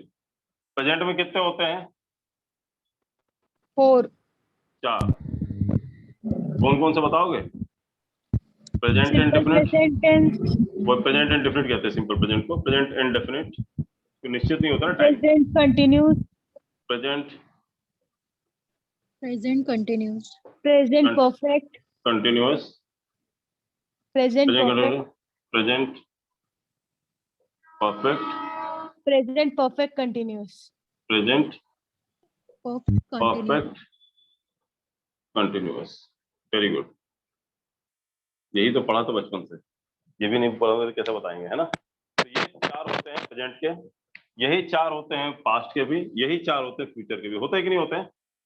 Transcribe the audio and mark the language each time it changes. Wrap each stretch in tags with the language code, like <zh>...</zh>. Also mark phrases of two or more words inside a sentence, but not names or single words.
<hi>प्रेजेंट में कितने होते हैं? 4. 4। कौन कौन से बताओगे?</hi> <en>Present indefinite, Present tense.</en> <hi>वो</hi> <en>Present indefinite</en> <hi>कहते हैं</hi> <en>simple present</en> <hi>को,</hi> <en>present indefinite</en> <hi>तो निश्चित नहीं होता ना टाइम।</hi> <en>Present continuous. प्रेजेंट Present continuous. Present perfect. कंटिन्यूअस, Present प्रेजेंट perfect. Present perfect, Present perfect continuous. प्रेजेंट Perfect continuous. Perfect continuous. very good,</en> <hi>यही तो पढ़ा था बचपन से, ये भी नहीं पढ़ा तो कैसे बताएंगे, है ना। तो ये 4 होते हैं प्रेजेंट के, यही 4 होते हैं पास्ट के भी, यही 4 होते हैं फ्यूचर के भी। होते हैं कि नहीं होते हैं?</hi>